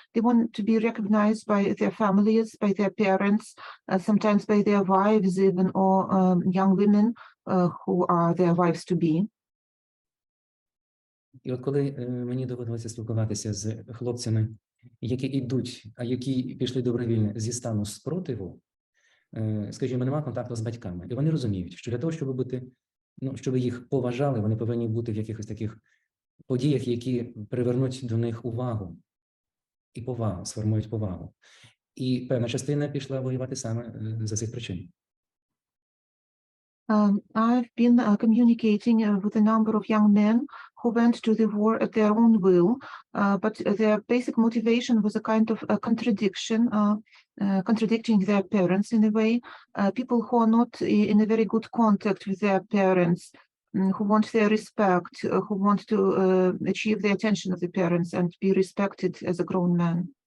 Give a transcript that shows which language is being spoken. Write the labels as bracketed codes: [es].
[en] They want to be recognized by their families, by their parents, sometimes by their wives even, or young women who are their wives to be. [uk] І от коли мені доводилося спілкуватися з хлопцями, які йдуть, а які пішли добровільно зі стану спротиву, скажімо, немає контакту з батьками, і вони розуміють, що для того, щоб бути, ну, щоб їх поважали, вони повинні бути в якихось таких подіях, які привернуть до них увагу і повагу, сформують повагу. І певна частина пішла воювати саме за цих причин. [en] I've been communicating with a number of young men who went to the war at their own will, but their basic motivation was a kind of a contradiction, contradicting their parents in a way. People who are not in a very good contact with their parents, who want their respect, who want to achieve the attention of the parents and be respected as a grown man.